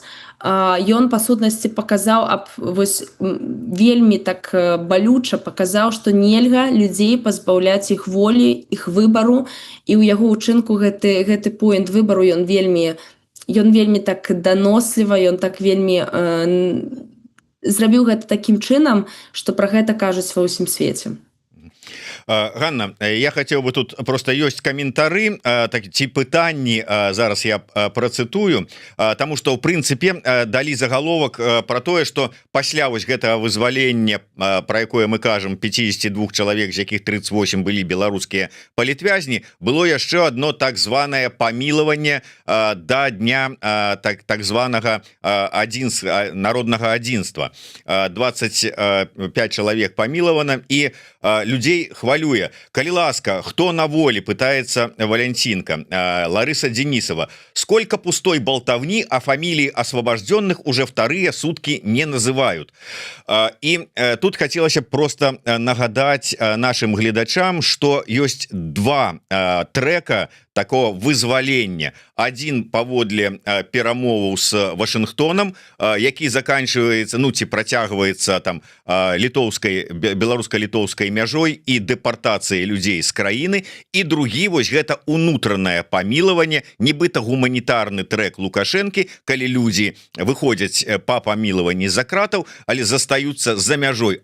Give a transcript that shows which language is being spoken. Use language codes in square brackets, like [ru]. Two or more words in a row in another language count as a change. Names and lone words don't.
[be] Ён, па сутнасці, паказаў, вельмі так балюча паказаў, што нельга людзей пазбаўляць іх волі, іх выбару, і ў яго ўчынку гэты поінт выбару, ён вельмі так даносліва, ён так вельмі зрабіў гэта такім чынам, што пра гэта кажуць ва ўсім свеце. Ганна, [ru] я хотел бы тут просто [be] ёсць каментары ці пытанні, зараз я працытую, [ru] тому что [be] в прынцыпе далі загаловак про тое, что пасля вось гэтага вызвалення, про якое мы кажам, 52 чалавек, з якіх 38 былі беларускія палітвязні, было яшчэ одно так званае памілаванне да дня так званага народнага адзінства. 25 чалавек памілавана, і людзей хвалюе. Калі ласка, хто на волі, [ru] пытается Валентинка. Лариса Денисова. Сколько пустой болтовни, а фамилии освобожденных уже вторые сутки не называют. И тут хотелось бы просто [be] нагадать нашим глядачам, [ru] что есть два трека такого вызвалення. [be] Один паводле перамоваў с Вашингтоном, які заканчивается, ці працягваецца там беларуска-літоўскай мяжой і дэпартацыяй людзей з краіны, і другі вось гэта унутранае памілаванне, нібыта гуманітарны трэк Лукашэнкі, калі людзі выходзяць па памілаванні з-за кратаў, але застаюцца за мяжой.